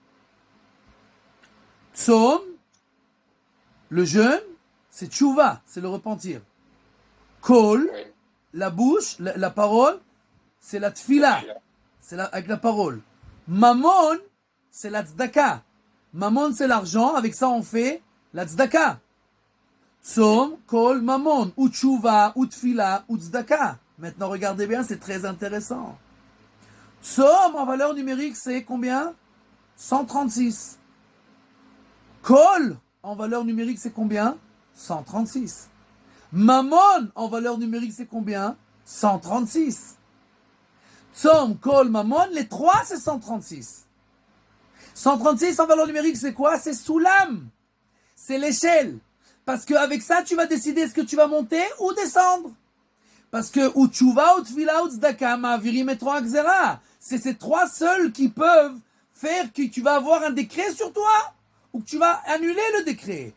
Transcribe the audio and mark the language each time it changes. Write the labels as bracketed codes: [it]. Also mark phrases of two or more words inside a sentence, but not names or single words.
[fr] Tzom, le jeûne, c'est Tchouva, c'est le repentir. Kol, la bouche, la parole, c'est la tfila, c'est avec la parole. Mamon, c'est la tzedaka. Mamon, c'est l'argent, avec ça on fait la tzedaka. [he] צום, קול, ממון, [fr] ou tchouva, ou tfila, ou tzedaka. Maintenant, regardez bien, c'est très intéressant. Tzom, en valeur numérique, c'est combien? 136. Kol, en valeur numérique, c'est combien? 136. Mamon, en valeur numérique, c'est combien? 136. [he] צום, קול, ממון, [fr] les trois, c'est 136. 136 en valeur numérique, c'est quoi? C'est Soulam. C'est l'échelle. Parce qu'avec ça, tu vas décider est-ce que tu vas monter ou descendre. Parce que ou tchouva, ou tfila, ou tzedaka, ma'avirim et trois gzera. C'est ces trois seuls qui peuvent faire que tu vas avoir un décret sur toi ou que tu vas annuler le décret.